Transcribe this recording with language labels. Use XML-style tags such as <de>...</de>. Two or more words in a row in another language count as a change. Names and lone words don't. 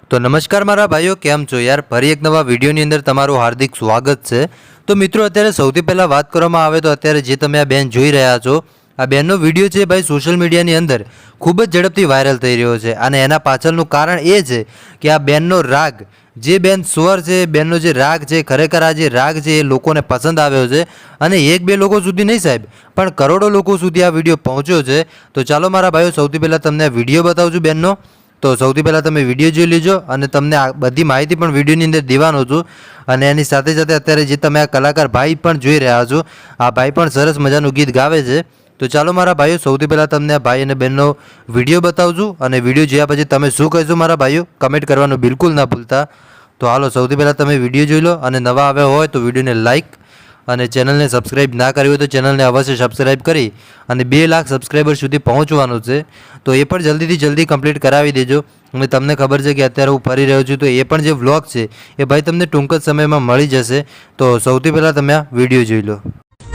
<gu>તો નમસ્કાર મારા ભાઈઓ કેમ છો યાર ફરી એક નવા વિડિયોની અંદર તમારું હાર્દિક સ્વાગત હૈ। તો મિત્રો અત્યારે સૌથી પહલા વાત કરવામાં આવે તો અત્યારે જે તમે આ બેન જોઈ રહ્યા છો આ બેનનો વિડિયો છે ભાઈ સોશલ મીડિયાની અંદર ખૂબ જ ઝડપથી વાયરલ થઈ રહ્યો છે અને એના પાછળનું કારણ એ છે કે આ બેનનો રાગ જે બેન સ્વર છે બેનનો જે રાગ છે ખરેખર આ જે રાગ છે એ લોકોને પસંદ આવ્યો છે અને એક બે લોકો સુધી નહીં સાહેબ પણ કરોડો લોકો સુધી આ વિડિયો પહોંચ્યો છે। તો ચાલો મારા ભાઈઓ સૌથી પહલા તમને આ વિડિયો બતાવું છું બેનનો। તો સૌથી પહલા તમે વિડિયો જોઈ લીજો અને તમને આ બધી માહિતી પણ વિડિયોની અંદર દેવાનો છું અને એની સાથે સાથે અત્યારે જે તમે આ કલાકાર ભાઈ પણ જોઈ રહ્યા છો આ ભાઈ પણ સરસ મજાનું ગીત ગાવે છે। તો ચાલો મારા ભાઈઓ સૌથી પહલા તમને આ ભાઈ અને બેનનો વિડિયો બતાવું છું અને વિડિયો જોયા પછી તમે શું કહેશો મારા ભાઈઓ કમેન્ટ કરવાનું બિલકુલ ના ભૂલતા। તો હાલો સૌથી પહલા તમે વિડિયો જોઈ લો અને નવા આવ્યા હોય તો વિડિયોને લાઇક અને ચેનલને સબસ્ક્રાઇબ ના કરી હોય તો ચેનલને અવશ્ય સબસ્ક્રાઇબ કરી અને 2 લાખ સબસ્ક્રાઇબર સુધી પહોંચવાનું છે તો એ પણ જલ્દીથી જલ્દી કમ્પ્લીટ કરાવી દેજો। અને તમને ખબર છે કે અત્યારે હું ફરી રહ્યો છું તો એ પણ જે વ્લોગ છે એ ભાઈ તમને ટૂંક જ સમયમાં મળી જશે। તો સૌથી પહેલાં તમે આ વિડીયો જોઈ લો।</gu>